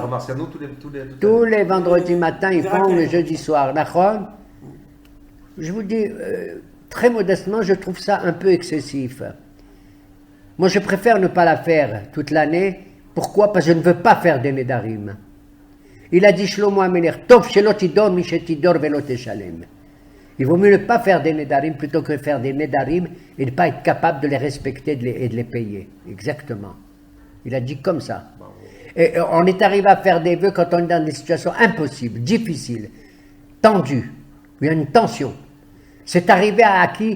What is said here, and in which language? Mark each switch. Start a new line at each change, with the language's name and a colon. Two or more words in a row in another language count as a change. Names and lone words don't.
French: Tous les vendredis matins, ils font le jeudi soir. D'accord? Je vous dis, très modestement, je trouve ça un peu excessif. Moi, je préfère ne pas la faire toute l'année. Pourquoi? Parce que je ne veux pas faire des Nedarim. Il a dit
Hebrew: שלמה המלך, טוב שלא תדור משתדור ולא תשלם.
French: Il vaut mieux ne pas faire des Nedarim plutôt que faire des Nedarim et ne pas être capable de les respecter et de les payer. Exactement. Il a dit comme ça. Et on est arrivé à faire des vœux quand on est dans des situations impossibles, difficiles, tendues. Il y a une tension. C'est arrivé à qui?